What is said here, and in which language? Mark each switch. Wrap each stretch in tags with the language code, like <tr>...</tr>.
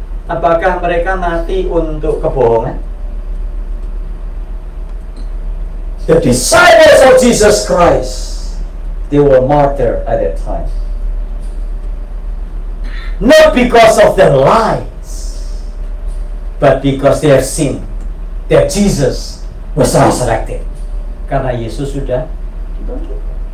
<id>Apakah mereka mati untuk kebohongan?</id> <en>The disciples of Jesus Christ, they were martyred at that time. Not because of their lies, but because they have seen that Jesus was resurrected.</en> <id>Karena Yesus sudah dibangkitkan.</id>